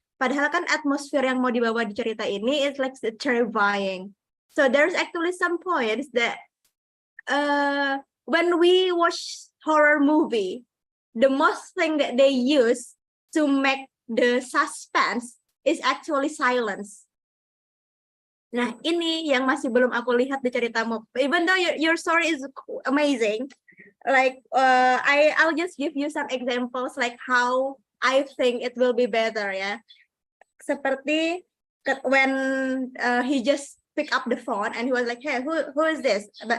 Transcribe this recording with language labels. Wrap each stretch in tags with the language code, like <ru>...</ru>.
<id>Padahal kan atmosfer yang mau dibawa di cerita ini</id> <en>is like terrifying. So there's actually some points that when we watch horror movie, the most thing that they use to make the suspense is actually silence.</en> <id>Nah, ini yang masih belum aku lihat di ceritamu.</id> <en>Even though your story is amazing, like I'll just give you some examples like how I think it will be better, ya.</en> <id>Seperti</id> <en>when he just pick up the phone and he was like, hey, who is this?</en>